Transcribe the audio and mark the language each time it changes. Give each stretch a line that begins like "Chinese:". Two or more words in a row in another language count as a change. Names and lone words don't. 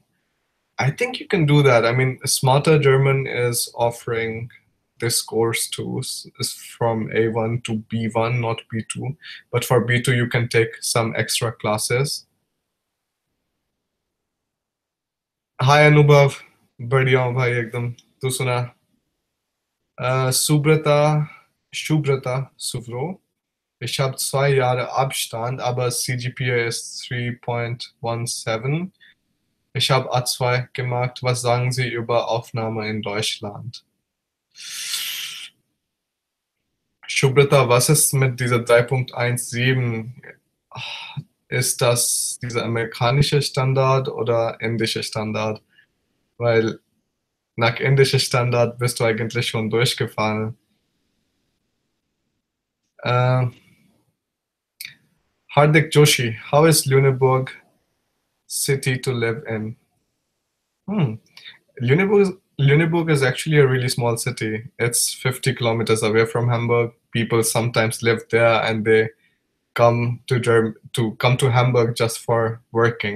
English: I think you can do that. I mean, Smarter German is offering this course too, is from A1 to B1, not B2. But for B2, you can take some extra classes. Hi Anubhav,
Hindi: बढ़िया हूँ भाई एकदम तू सुना Shubrata Suvro.
German: Ich habe 2 Jahre Abstand, aber CGPA ist 3,17. Ich habe A2 gemacht. Was sagen Sie über Aufnahme in Deutschland? Schubrita, was ist mit dieser 3,17? Ist das dieser amerikanische Standard oder indische Standard? Weil nach indischer Standard bist du eigentlich schon durchgefallen. Äh,
English: Hardik Joshi, how is Lüneburg city to live in? Hmm. Lüneburg is actually a really small city. It's 50 kilometers away from Hamburg. People sometimes live there and they come to Hamburg just for working.